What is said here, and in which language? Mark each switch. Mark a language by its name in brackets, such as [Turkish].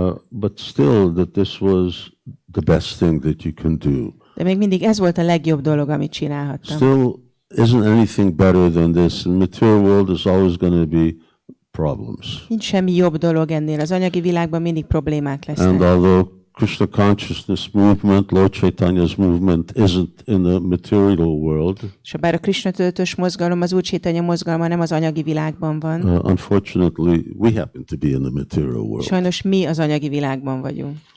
[English] But still, that this was the best thing that you can do. [Hungarian] De még mindig ez volt a legjobb dolog, amit csinálhattam. [English] Still, isn't anything better than this? In the material world, there's always going to be problems. [Hungarian] Nincs semmi jobb dolog ennél. Az anyagi világban mindig problémák lesznek. [English] And although Krishna consciousness movement, Lord Chaitanya's movement, isn't in the material world. [Hungarian] És bár a Krishna tudatos mozgalom, az Úr Chaitanya mozgalma nem az anyagi világban van. [English] Unfortunately, we happen to be in the material world. [Hungarian] Sajnos mi az anyagi világban vagyunk.